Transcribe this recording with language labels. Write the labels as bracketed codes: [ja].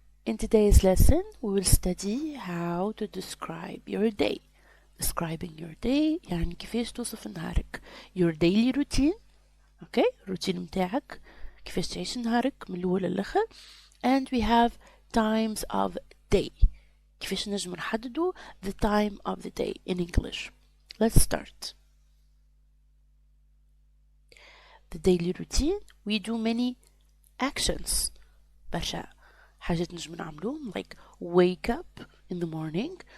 [en] In today's lesson, we will study how to describe your day. Describing your day [ar] يعني كيفاش توصف نهارك. [en] Your daily routine. [ar] Okay, روتين متاعك. كيفاش تعيش نهارك من الأول للآخر. [en] And we have times of day. [ar] كيفاش نجم نحددو [en] the time of the day in English. Let's start. The daily routine, we do many actions. [ar] برشا حاجات نجم نعملوهم [en] like wake up in the morning.